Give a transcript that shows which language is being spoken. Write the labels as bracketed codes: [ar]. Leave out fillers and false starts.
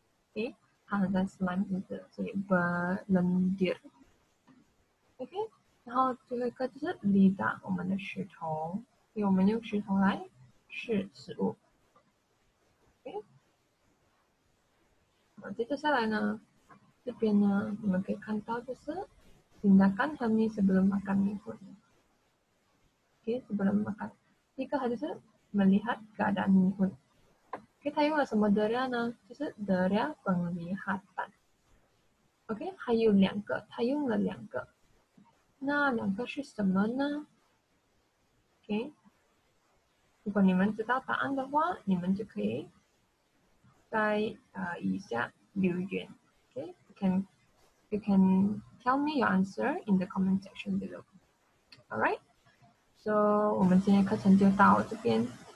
[zh] OK， 它很像 slime 这样子，所以 berlendir。OK， 然后最后一个就是 lida， 我们的石头，因为我们用石头来试食物。 OK， 好，接着下来呢，这边呢，你们可以看到就是 [ms] tindakan Helmi sebelum makan mihun。 [zh] OK， [ms] sebelum makan。 [zh] 一个它就是 [ms] melihat keadaan Mihun。 [zh] OK， 它用了什么 dera 呢？就是 [ms] dera penglihatan。 [zh] OK， 还有两个，它用了两个，那两个是什么呢？OK， 如果你们知道答案的话，你们就可以在以下留言。 [en] OK，you can tell me your answer in the comment section below. Alright， so [zh] 我们今天课程就到这边。